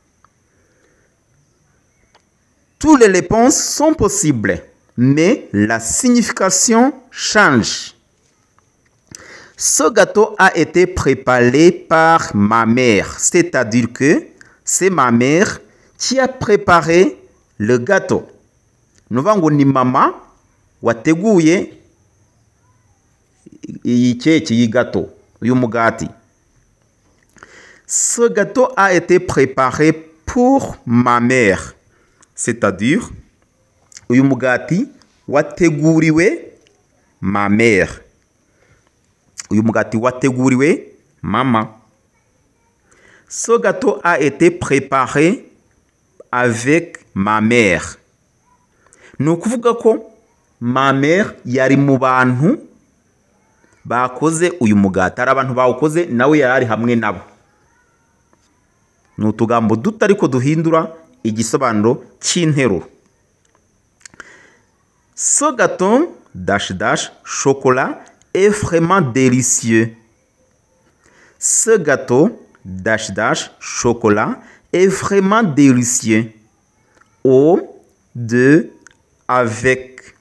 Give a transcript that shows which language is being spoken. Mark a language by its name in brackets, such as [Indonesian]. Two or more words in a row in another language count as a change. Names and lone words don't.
[French] Toutes les réponses sont possibles, mais la signification change. Ce gâteau a été préparé par ma mère, c'est-à-dire que c'est ma mère qui a préparé le gâteau. Nous allons [Kinyarwanda] ni mama wateguye iyi keke yi gâteau uyu mugati. [French] Ce gâteau a été préparé pour ma mère, c'est-à-dire [Kinyarwanda] uyu mugati wateguriwe [French] ma mère. [Kinyarwanda] Uyu mugati wateguriwe mama. [French] Ce gâteau a été préparé avec ma mère. [Kinyarwanda] Ni ukuvuga ko [French] ma mère [Kinyarwanda] yari mu bantu bakoze uyu mugati. Ari abantu bawukoze nawe yari ari hamwe nabo. Ni utugambo duto ariko duhindura igisobanuro cy'interuro. [French] Ce gâteau chocolat est vraiment délicieux. Ce gâteau chocolat est vraiment délicieux. Avec.